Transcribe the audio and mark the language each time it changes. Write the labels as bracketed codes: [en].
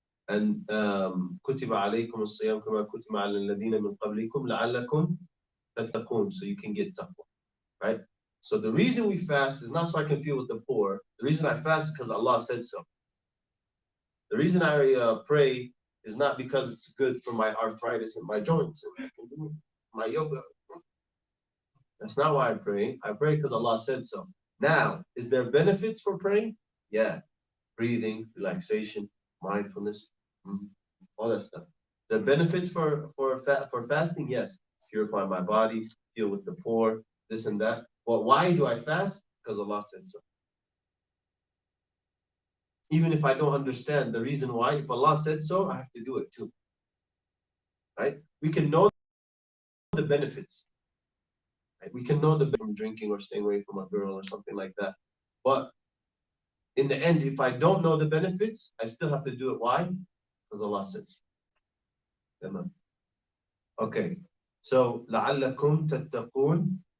[ar] And كتب عليكم الصيام كما كتب على الذين من قبلكم لعلكم تتقون, [en] so you can get taqwa, right? So the reason we fast is not so I can feel with the poor. The reason I fast is because Allah said so. The reason I pray is not because it's good for my arthritis and my joints and my yoga. That's not why I pray. I pray because Allah said so. Now, is there benefits for praying? Yeah. Breathing, relaxation, mindfulness, all that stuff. The benefits for fasting, yes. Purify my body, deal with the poor, this and that. But why do I fast? Because Allah said so. Even if I don't understand the reason why, if Allah said so, I have to do it too. Right? We can know the benefits. Right? We can know the benefits from drinking or staying away from a girl or something like that. But in the end, if I don't know the benefits, I still have to do it. Why? Because Allah said so. Okay. [ar] So لعلكم تتقون.